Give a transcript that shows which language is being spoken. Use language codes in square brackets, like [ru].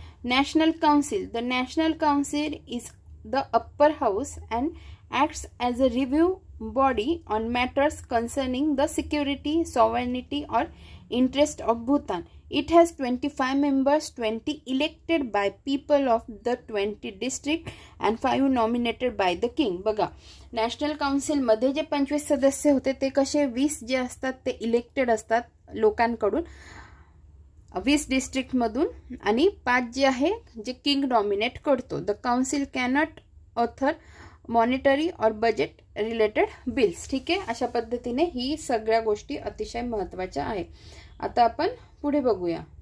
[en] National Council. The National Council is the upper house and acts as a review body on matters concerning the security, sovereignty or interest of Bhutan. It has 25 members, 20 elected by people of the 20 district and 5 nominated by the king. [mr] बघा, national काउन्सिलमध्ये जे 25 सदस्य होते ते कसे 20 जे असतात ते elected असतात लोकांकडून 20 डिस्ट्रिक्ट मधून आणि 5 जे आहे जे किंग नॉमिनेट करतो. [en] The council cannot author monetary or budget related bills. [mr] ठीक आहे, अशा पद्धतीने ही सगळ्या गोष्टी अतिशय महत्त्वाच्या आहे. आता आपण पुढे बघूया.